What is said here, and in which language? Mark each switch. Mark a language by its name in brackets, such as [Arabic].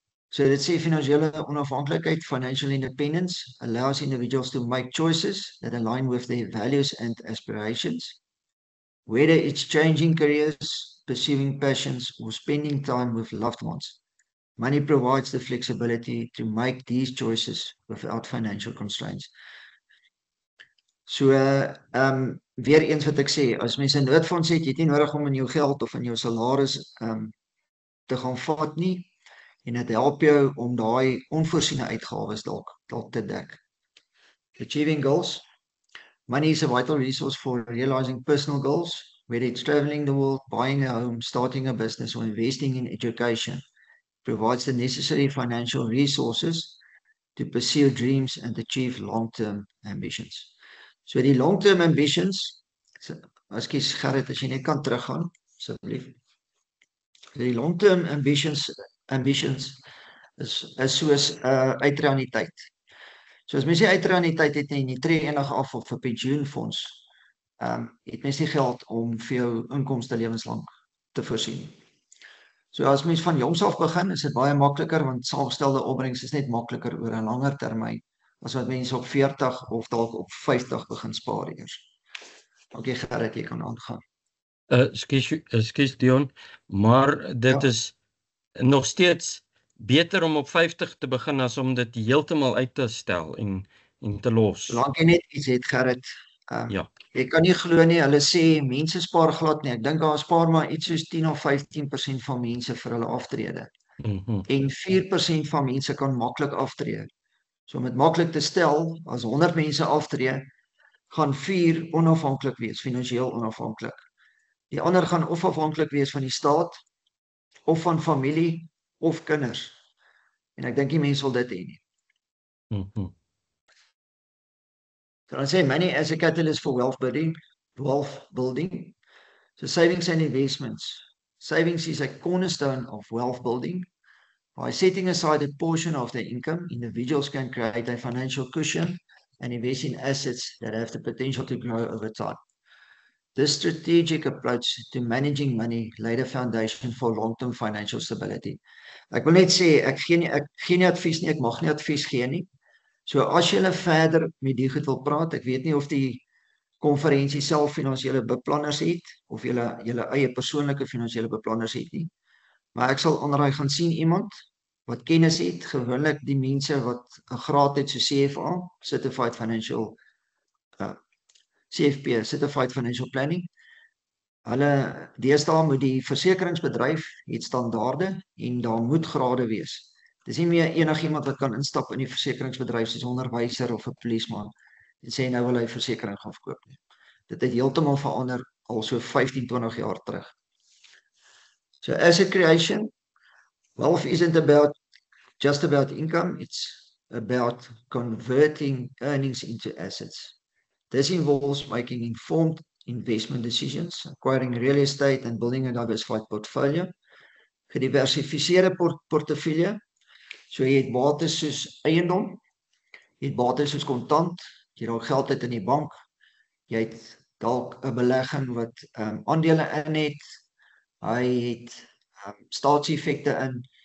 [Afrikaans] So dit sê finansiële onafhanklikheid, [English] financial independence, allows individuals to make choices that align with their values and aspirations. Whether it's changing careers, pursuing passions, or spending time with loved ones, money provides the flexibility to make these choices without financial constraints. [Afrikaans] So weer eens wat ek sê, as mens 'n noodfonds het, jy het nie nodig om in jou geld of in jou salaris te gaan vat nie, en dit help jou om daai onvoorsiene uitgawes dalk te dek. [English] Achieving goals. Money is a vital resource for realizing personal goals, whether it's traveling the world, buying a home, starting a business, or investing in education. Provides the necessary financial resources to pursue dreams and achieve long-term ambitions. [Afrikaans] So die long-term ambitions, ekskuus Gerrit, as jy net kan teruggaan, asseblief. Die long-term ambitions is soos uitreaniteit. So as mens nie uitreaniteit het nie, jy tree enige af op 'n pensioenfonds, het mens nie geld om vir jou inkomste lewenslang te voorsien. So as mens van jongs af begin, is dit baie makliker want saamgestelde opbrengs is net makliker oor 'n langer termyn as wat mense op 40 of dalk op 50 begin spaar eers. Okay, Gerrit, jy kan aangaan. Ekskuus Dion, maar dit Ja. is nog steeds beter om op 50 te begin as om dit heeltemal uit te stel en te los. Solank jy net iets het, Gerrit. Ja. Jy kan nie glo nie, hulle sê mense spaar glad nie. Ek dink daar spaar maar iets soos 10 of 15% van mense vir hulle aftrede. En 4% van mense kan maklik aftree. So om dit maklik te stel, as 100 mense aftree, gaan 4 onafhanklik wees, finansiëel onafhanklik. Die ander gaan of afhanklik wees van die staat, of van familie, of kinders. En ek dink die mense wil dit hê nie. So dan sê [English] money as a catalyst for wealth building. So savings and investments. Savings is a cornerstone of wealth building. By setting aside a portion of their income, individuals can create a financial cushion and invest in assets that have the potential to grow over time. This strategic approach to managing money laid a foundation for long-term financial stability. [Afrikaans] Ek wil net sê, ek gee nie advies nie, ek mag nie advies gee nie. So as julle verder met die goed wil praat, ek weet nie of die konferensie self finansiële beplanners het, of julle eie persoonlike finansiële beplanners het nie. Maar ek sal aanraai gaan sien iemand wat kennis het, gewoonlik die mense wat 'n graad het so CFA, Certified Financial CFP, Certified Financial Planning. Hulle deesdae moet die versekeringsbedryf het standaarde en daar moet grade wees. Dis nie meer enigiemand wat kan instap in die versekeringsbedryf soos 'n onderwyser of 'n polisieman en sê nou wil hy versekering gaan verkoop nie. Dit het heeltemal verander al so 15-20 jaar terug. [English] So asset creation, wealth isn't just about income, it's about converting earnings into assets. This involves making informed investment decisions, acquiring real estate and building a diversified portfolio. [Afrikaans] Gediversifiseerde portefeulje. So jy het bates soos eiendom, jy het bates soos kontant, jy dalk geld uit in die bank, jy het dalk 'n belegging wat aandele in het, hy het staatseffekte in.